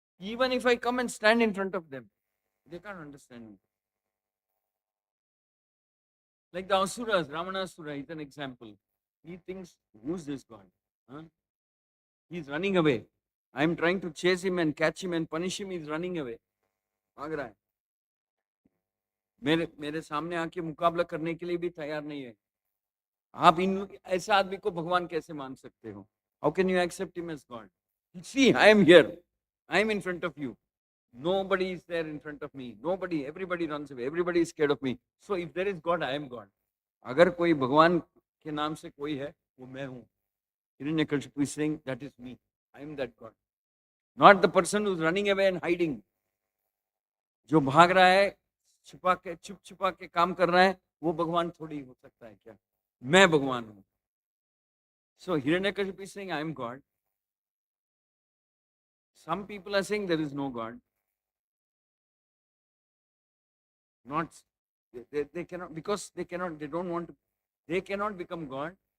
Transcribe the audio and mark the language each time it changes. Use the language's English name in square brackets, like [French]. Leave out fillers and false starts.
[English] Even if I come and stand in front of them, they can't understand me. Like the Asuras, Ravanasura is an example. He thinks, who's this God? Huh? He's running away. I'm trying to chase him and catch him and punish him. He's running away. [Hindi] भाग रहा है. मेरे सामने आके मुकाबला करने के लिए भी तैयार नहीं है. आप इन ऐसे आदमी को भगवान कैसे मान सकते हो? [English] How can you accept him as God? See, I am here. I am in front of you. Nobody is there in front of me. Nobody, everybody runs away. Everybody is scared of me. So if there is God, I am God. [Hindi] अगर कोई भगवान के नाम से कोई है, वो मैं हूँ. [English] Hiranyakashipu is saying, that is me. I am that God. Not the person who is running away and hiding. [Hindi] जो भाग रहा है, चुप छुपा के काम कर रहा है, वो भगवान थोड़ी हो सकता है क्या? मैं भगवान हूँ. [English] So Hiranyakashipu is saying, I am God. Some people are saying there is no God. Not they cannot, because they don't want to, they cannot become God.